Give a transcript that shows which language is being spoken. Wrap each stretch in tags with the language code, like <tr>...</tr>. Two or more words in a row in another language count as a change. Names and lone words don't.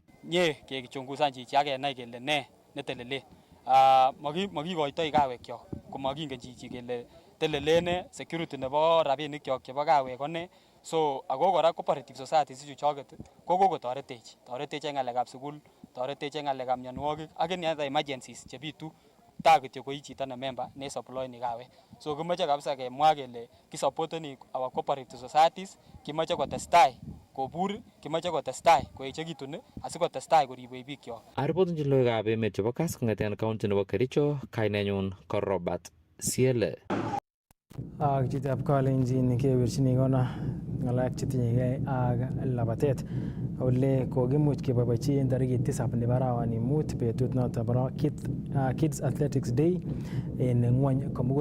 <kln>Nye kekichungusan chichi ak kenai kele ne netelelen. Makikoitoi kawekyok komakingen chichi kele telelen security nebo rabinikyok chebo kawek kone. So ako kora</kln> <en>cooperative societies</en> <kln>chuchoket kokotoretech en ng'alekab sukul, toretech en ng'alekab mionwogik ak</kln> <en>any other emergencies</en> <kln>chebitu taa kityo koi chito ne member ne supplyini kawek. So kimoche kabisa kemwa kele kisupporteni</kln> <en>our cooperative societies,</en> <kln>kimoche kotestai kobur, kimoche kotestai koechekitun asikotestai koribwech bikyok. Aripotunjin logoiwekab emet chebo Kass kong'eten county nebo Kericho, kainenyun ko Robert Siele. Ak chitab kalenjin kewirchini kona ng'alek chetinyegei ak labatet ole kokimuch keboiboichi en tarikit 7 nebo arawani mut betut noto bo Kids Athletics Day en ng'wony komugul.</kln>